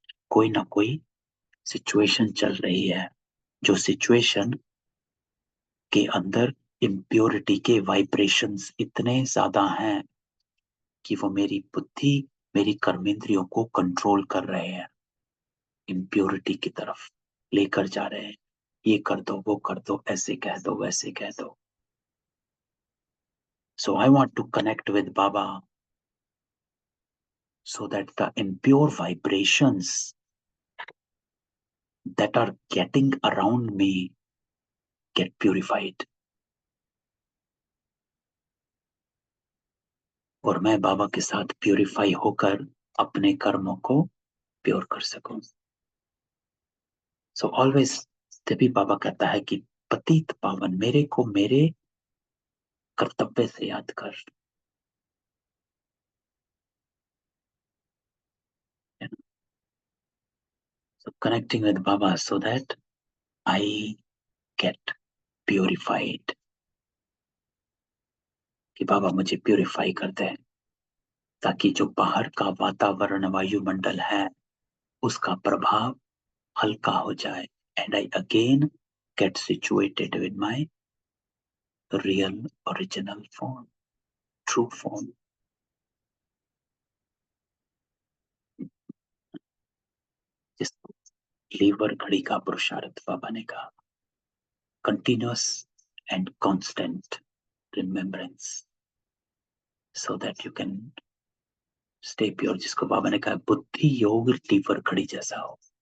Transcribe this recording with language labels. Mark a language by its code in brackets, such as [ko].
[hi] कोई ना कोई सिचुएशन चल रही है, जो सिचुएशन के अंदर इम्प्योरिटी के वाइब्रेशंस इतने ज्यादा हैं कि वो मेरी बुद्धि, मेरी कर्मेंद्रियों को कंट्रोल कर रहे हैं, इम्प्योरिटी की तरफ लेकर जा रहे हैं। ये कर दो, वो कर दो, ऐसे कह दो, वैसे कह दो। [en] So I want to connect with Baba so that the impure vibrations that are getting around me get purified. [hi] और मैं बाबा के साथ प्यूरिफाई होकर अपने कर्मों को प्योर कर सकूं। [en] so always, [hi] तभी बाबा कहता है कि पतित पावन मेरे को मेरे कर्तव्य से याद कर। [en] So connecting with Baba so that I get purified, [hi] कि बाबा मुझे प्यूरिफाई कर दे, ताकि जो बाहर का वातावरण वायुमंडल है उसका प्रभाव हल्का हो जाए, [en] and I again get situated with my real original form, true form. [hi] जिसको लीवर घड़ी का पुरुषार्थ बाबा ने कहा, [en] continuous and constant remembrance so that you can stay pure, [hi] जिसको बाबा ने कहा बुद्धि योग लीवर घड़ी जैसा हो।